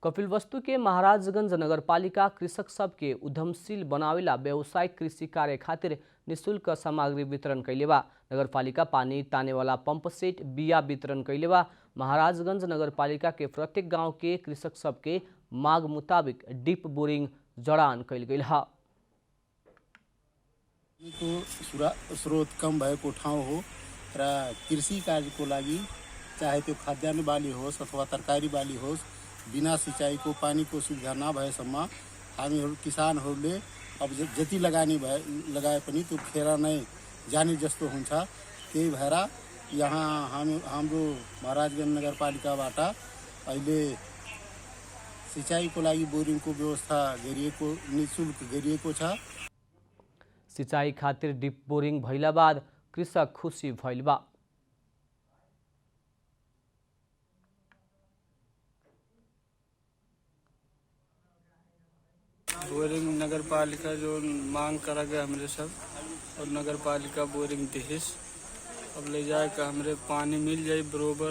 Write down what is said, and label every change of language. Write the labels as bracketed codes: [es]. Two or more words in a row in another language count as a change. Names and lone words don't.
[bho] कपिलवस्तु के महाराजगंज नगरपालिका कृषक सबके उद्यमशील बनावेला व्यावसायिक कृषि कार्य खातिर निःशुल्क सामग्री वितरण कैले बा। नगरपालिका पानी ताने वाला पंप सेट बिया वितरण कैले बा। महाराजगंज नगरपालिका के प्रत्येक गांव के कृषक सबके माग मुताबिक डीप बोरिंग जडान कैल गई है। [ne] स्रोत कम भएको ठाउँ हो र कृषि कार्यको लागि चाहे त्यो खाद्यान्न बाली होस् अथवा तरकारी बाली होस् बिना सिँचाइको पानीको सुविधा नभएसम्म हामीहरू किसानहरूले अब जति लगाए पनि त्यो खेर नै जाने जस्तो हुन्छ। त्यही भएर यहाँ हाम्रो महाराजगंज नगरपालिकाबाट अहिले सिँचाइको लागि बोरिङको व्यवस्था गरिएको निःशुल्क गरिएको छ। [bho] सिंचाई खातिर डीप बोरिंग भइला बाद कृषक खुशी भइल बा। [awa] बोरिंग नगर पालिका जो मांग करा गया हमरे सब और नगर पालिका बोरिंग दिहिस अब ले जाए का हमरे पानी मिल जाए बरोबर।